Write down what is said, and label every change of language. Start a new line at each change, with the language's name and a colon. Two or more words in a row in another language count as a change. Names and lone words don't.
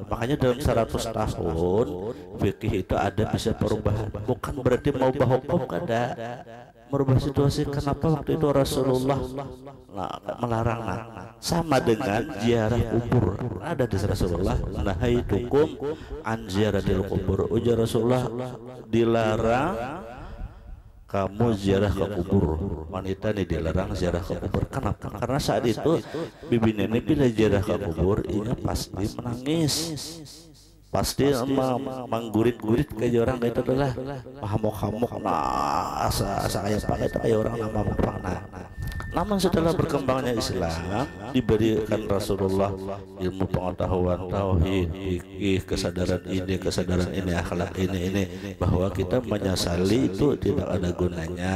Indonesian: Makanya dalam 100 tahun fikih itu ada bisa perubahan. Bukan berarti mau ubah hukum, kada. Merubah situasi. Kenapa waktu itu Rasulullah melarang? Sama dengan ziarah kubur. Ada di Rasulullah,
Arabic: نهيتكم عن زيارة القبور.
Indonesian: Ujar Rasulullah, dilarang kamu ziarah ke kubur. Wanita ini dilarang ziarah ke kubur. Kenapa? Karena saat itu bibi nenek bila ziarah ke kubur, ini pasti menangis, pasti menggurit-gurit kayak orang kayak itu adalah hamok-hamok. Nah,
Banjar: asa kayak apa itu kayak orang nama apa.
Indonesian: Namun setelah berkembangnya Islam, diberikan Rasulullah ilmu pengetahuan tauhid, fikih, kesadaran ini, akhlak ini, bahwa kita menyesali itu tidak ada gunanya.